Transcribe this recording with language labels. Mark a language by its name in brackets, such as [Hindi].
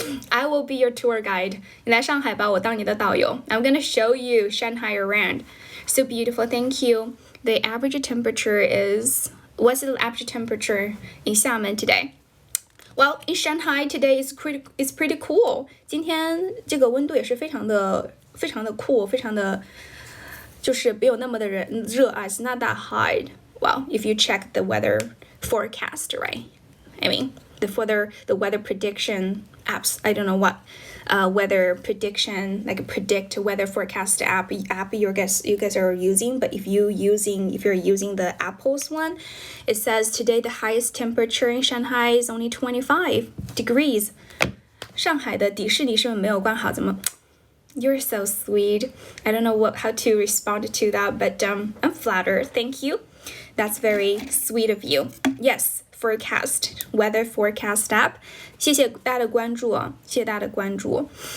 [English] I will be your tour guide. [Chinese] 你来上海吧，我当你的导游 [English] I'm gonna show you Shanghai around. So beautiful, thank you. The average temperature is... What's the average temperature in Xiamen today? Well, in Shanghai today is pretty cool. [Chinese] 今天这个温度也是非常的cool，非常的就是没有那么的热啊。 [English] It's not that hot. Well, if you check the weather forecast, right? I mean, the weather prediction apps. I don't know what weather prediction, like a predict weather forecast app you guys are using, but if you're using the Apple's one, it says today the highest temperature in Shanghai is only 25 degrees. [Chinese] 上海的迪士尼是不是没有关好？ [English] 怎么 You're so sweet. I don't know how to respond to that, but I'm flattered. Thank you. That's very sweet of you. Yes, weather forecast app， [Chinese] 谢谢大家的关注啊，谢谢大家的关注。